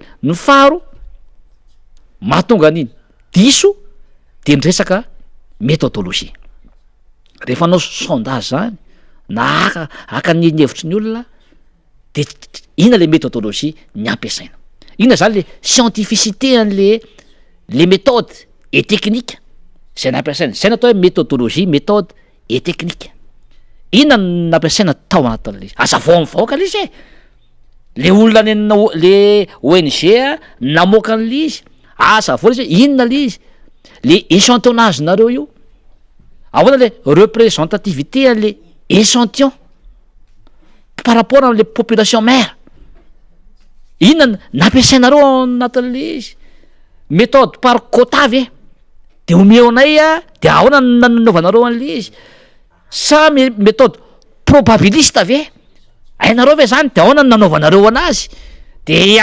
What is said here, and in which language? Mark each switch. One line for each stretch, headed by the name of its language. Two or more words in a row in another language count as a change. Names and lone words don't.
Malagasy: Ny faharo mahatonga an'iny diso de ny resaka méthodologie rehefa anao sondage zany na aka ny hevitry ny olona de ina le méthodologie ny ampiasaina ina zany le scientificité an'le
French: les méthodes et techniques
Malagasy: zay nampiasaina zay natao hoe
French: méthodologie méthode et technique
Malagasy: ina nampiasaina tao anatin'le azavao amin'ny vahoaka le izy le olona le ONG namoaka an'le izy azavao le izy inona le izy le échantillonnage nareo io ahoana le représentativité an'le
French: échantillon par rapport
Malagasy: am'le
French: population mère
Malagasy: inona nampiasainareo anatin'le izy
French: méthode par quota
Malagasy: ve de omeo anay de ahoana nanaovanareo an'le izy sa
French: méthode probabiliste
Malagasy: ve ainareo ve zany de ahoana nanaovanareo anazy de